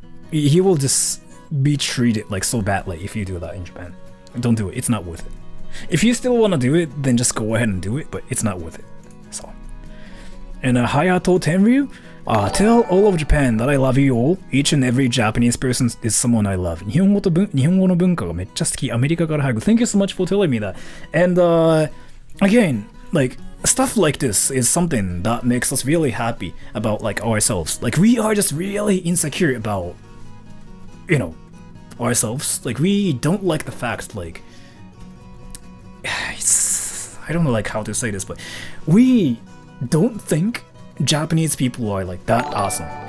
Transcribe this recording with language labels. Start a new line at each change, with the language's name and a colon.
English: He will just be treated like so badly if you do that in Japan. Don't do it. It's not worth it. If you still want to do it, then just go ahead and do it, but it's not worth it. So, and Hayato Tenryu, tell all of Japan that I love you all. Each and every Japanese person is someone I love.
Japanese: 日本語の文化がめっちゃ好き。アメリカから早く。
English: Thank you so much for telling me that. And again, like stuff like this is something that makes us really happy about like ourselves. Like we are just really insecure about, you know, ourselves. Like we don't like the fact like I don't know like how to say this, but we don't think Japanese people are like that awesome.